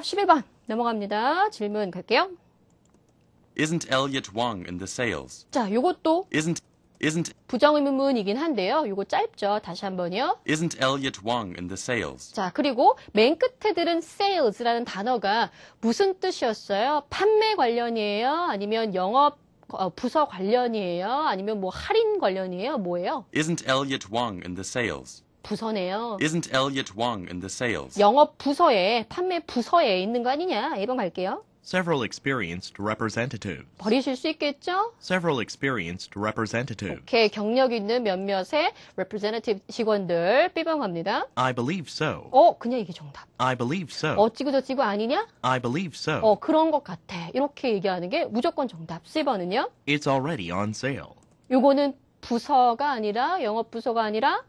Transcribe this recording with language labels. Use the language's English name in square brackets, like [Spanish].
[Korean] 11번 넘어갑니다. 질문 갈게요. [English] Isn't Elliot Wang in the sales? [Korean] 자, 요것도 [English] Isn't [Korean] 부정의문문이긴 한데요. 요거 짧죠. 다시 한번요. [English] Isn't Elliot Wang in the sales? [Korean] 자, 그리고 맨 끝에 들은 sales라는 단어가 무슨 뜻이었어요? 판매 관련이에요? 아니면 영업 부서 관련이에요? 아니면 뭐 할인 관련이에요? 뭐예요? [English] Isn't Elliot Wang in the sales? [Korean] 부서네요. [English] Isn't Elliot Wang in the sales? [Korean] 영업 부서에, 판매 부서에 있는 거 아니냐? 1번 갈게요. [English] Several experienced representatives. [Korean] 버리실 수 있겠죠? [English] Several experienced representatives. [Korean] 오케이, 경력 있는 몇몇의 representative 직원들. B번 갑니다. [English] I believe so. [Korean] 그냥 이게 정답. [English] I believe so. [Korean] 어찌고 저찌고 아니냐? [English] I believe so. [Korean] 그런 것 같아. 이렇게 얘기하는 게 무조건 정답. C번은요? [English] It's already on sale. [Korean] 요거는 부서가 아니라 영업 부서가 아니라